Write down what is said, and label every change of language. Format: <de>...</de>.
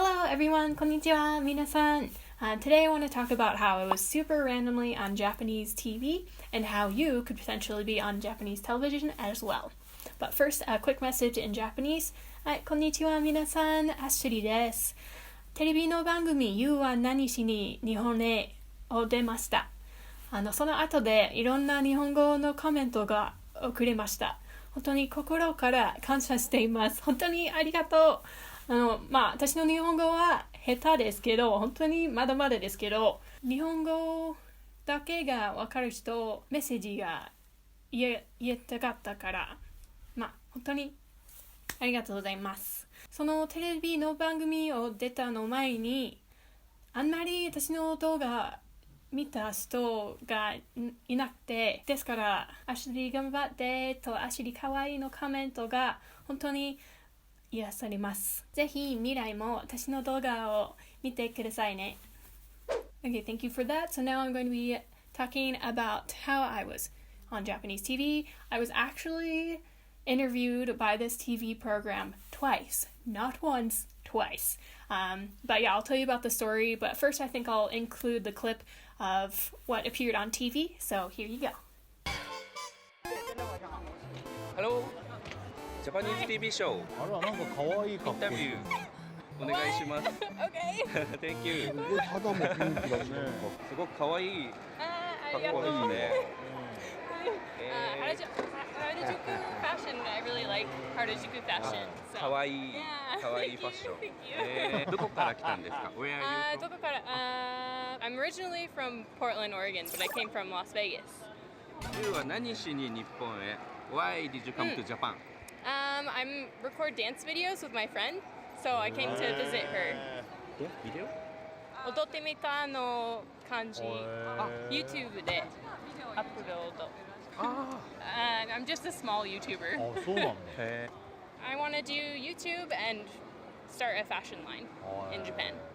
<en>everyone,</en> <ja>こんにちは、皆さん。</ja> <en>Today I want to talk about how I was super randomly on Japanese TV and how you could potentially be on Japanese television as well. But first, a quick message in Japanese.</en> <ja>はい、こんにちは、皆さん、Ashuri です。テレビの番組 YOU は何しに日本へを出ました。その後でいろんな日本語のコメントが送れました。本当に心から感謝しています。本当にありがとう。私の日本語は下手ですけど、本当にまだまだですけど、日本語だけが分かる人、メッセージが言えたかったから、本当にありがとうございます。そのテレビの番組を出たの前に、あんまり私の動画見た人がいなくて、ですから、アシュリー頑張ってとアシュリーかわいいのコメントが本当に癒されます。ぜひ未来も私の動画を見てくださいね。</ja> <en>Okay, thank you for that. So now I'm going to be talking about how I was on Japanese TV. I was actually interviewed by this TV program twice. Not once, twice. But yeah, I'll tell you about the story. But first, I think I'll include the clip of what appeared on TV. So here you go. Hello.</en> <ja>ジャパニーズ TV ショーあら、なんか可愛い格好。インタビューお願いします。</ja> <en>Okay. Thank you.</en> <ja>すごい肌もピンクだし、すごく可愛い格好ですね。</ja> <en>Harajuku fashion, I really like Harajuku fashion. So.</en> <ja>可愛い可愛いファッション。どこから来たんですか？</ja> <en>Where are you from? I'm originally from Portland, Oregon, but I came from Las Vegas. You は何しに日本へ Why did you come to Japan? I'm record dance videos with my friend, so I came to visit her.</en> <ja>ビデオ？踊ってみたの感じ、YouTube でアップロード。</ja> <en>I'm just a small YouTuber.</en> <ja>あ、そうなんだ。</ja> <en>I want to do YouTube and start a fashion line in Japan.</en>